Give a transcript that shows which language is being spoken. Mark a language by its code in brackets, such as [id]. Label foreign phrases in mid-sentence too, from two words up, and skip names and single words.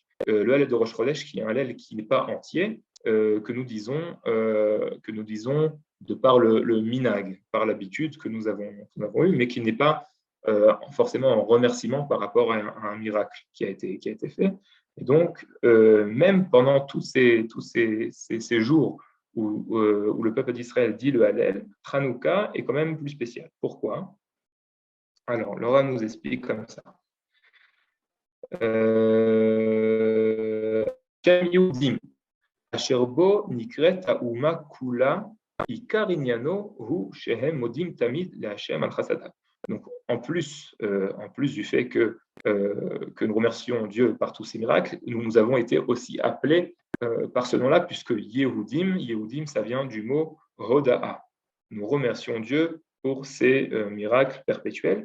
[fr] Le Hallel de Rosh Chodesh, qui est un Hallel qui n'est pas entier, que nous disons de par le minag, par l'habitude que nous avons eue, mais qui n'est pas forcément en remerciement par rapport à un miracle qui a été fait. Et donc, même pendant tous ces jours où le peuple d'Israël dit le Hallel, Hanouka est quand même plus spécial. Pourquoi? Alors, Laura nous explique comme ça. [he] יהודים אשר בו נקראת האומה כולה עיקר עניינו הוא שהם מודים תמיד לה' על חסדיו. [fr] Donc, en plus du fait que nous remercions Dieu par tous ces miracles, nous avons été aussi appelés par ce nom-là, puisque Yehudim, ça vient du mot Hoda'a. Nous remercions Dieu pour ces miracles perpétuels.